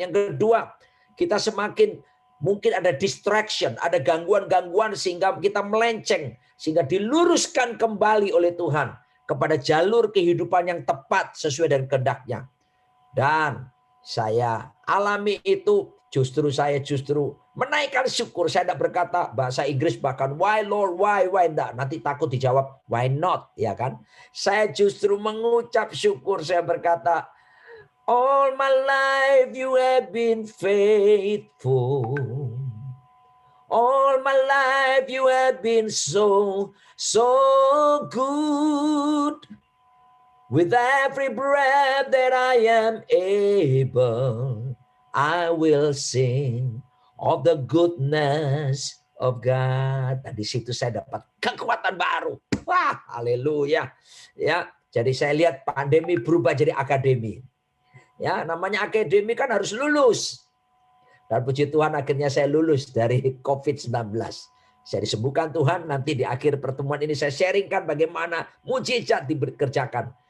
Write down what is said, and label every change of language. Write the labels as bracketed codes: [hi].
[id] Yang kedua, kita semakin mungkin ada distraction, ada gangguan-gangguan sehingga kita melenceng, sehingga diluruskan kembali oleh Tuhan kepada jalur kehidupan yang tepat sesuai dengan kehendak-Nya. Dan saya alami itu, saya justru menaikkan syukur. Saya tidak berkata bahasa Inggris bahkan [en] why Lord, why [id] enggak. Nanti takut dijawab [en] why not, [id] ya kan? Saya justru mengucap syukur. [en] Saya berkata, all my life you have been faithful. All my life you have been so good. With every breath that I am able, I will sing of the goodness of God. [id] Nah, di situ saya dapat kekuatan baru. Wah, haleluya. Ya, jadi saya lihat pandemi berubah jadi akademi. Ya, namanya akademi kan harus lulus. Dan puji Tuhan akhirnya saya lulus dari COVID-19. Saya disembuhkan Tuhan, nanti di akhir pertemuan ini saya sharingkan bagaimana mujizat dikerjakan.